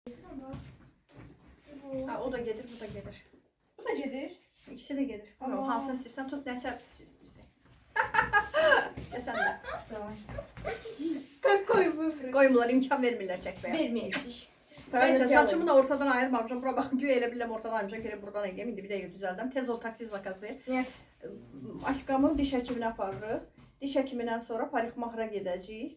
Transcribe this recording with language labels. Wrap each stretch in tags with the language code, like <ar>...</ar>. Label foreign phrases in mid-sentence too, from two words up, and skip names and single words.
<tr>Ha, o da gelir, bu da gelir. Bu da gelir. İkisi de gelir.</tr> <az>Hansını istersen tut, nəsə.</az> <tr>Sen de.</tr> <az>Koymurlar, imkan vermirlər çəkməyə. Vermeyəcək. Neyse, saçımı da ortadan ayırmamışam. Bura baxın, güya elə biləm ortadan ayırmışam. Gəlin buradan ayırım. İndi bir dəqiqə düzəldim. Tez ol, taksi zakaz ver. Niyə? Aşkamı diş həkiminə aparırıq. Diş həkimindən sonra parikmahıra gedəcəyik.</az>